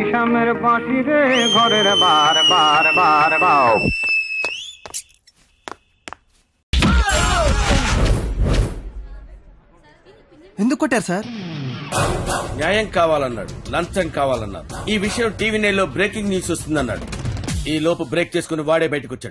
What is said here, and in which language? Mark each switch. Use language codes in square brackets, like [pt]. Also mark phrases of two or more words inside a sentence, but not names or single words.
[bn] গ্রামের বাঁশি রে ঘরের বার বার বার বাও। [te] ఎందుకు కొట్టారు సార్? న్యాయం కావాలన్నాడు, లంచం కావాలన్నారు. ఈ విషయం టీవీ నైన్లో [en] breaking news [te] వస్తుందన్నాడు. ఈ లోపు బ్రేక్ చేసుకుని వాడే బయటకు వచ్చాడు.